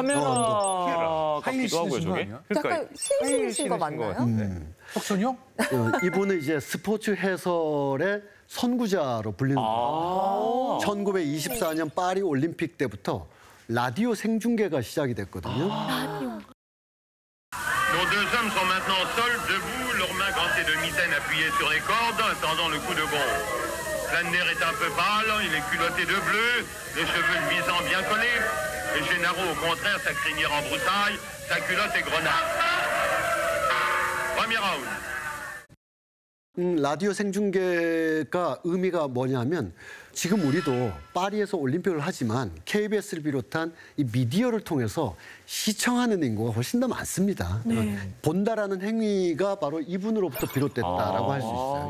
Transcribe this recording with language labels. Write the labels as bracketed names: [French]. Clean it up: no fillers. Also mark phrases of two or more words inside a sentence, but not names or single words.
[Korean] 카메라 하이힐 같기도 하고요, 신으신 거 저게. 아니야? 약간 힐 신으신 거 맞나요? 혁선이 형? 이분은 이제 스포츠 해설의 선구자로 불리는 거예요. 1924년 파리 올림픽 때부터 라디오 생중계가 시작이 됐거든요. [French] Nos deux hommes sont maintenant seuls, debout, leurs mains gantées de mitaines appuyées sur les cordes, attendant le coup de gong. Flanner est un peu pâle, il est culotté de bleu, les cheveux luisants bien collés. Et Gennaro, au contraire, sa crinière en broussaille, sa culotte est grenade. Premier round. [Korean] 라디오 생중계가 의미가 뭐냐면 지금 우리도 파리에서 올림픽을 하지만 KBS를 비롯한 이 미디어를 통해서 시청하는 인구가 훨씬 더 많습니다. 본다라는 행위가 바로 이분으로부터 비롯됐다라고 할 수 있어요.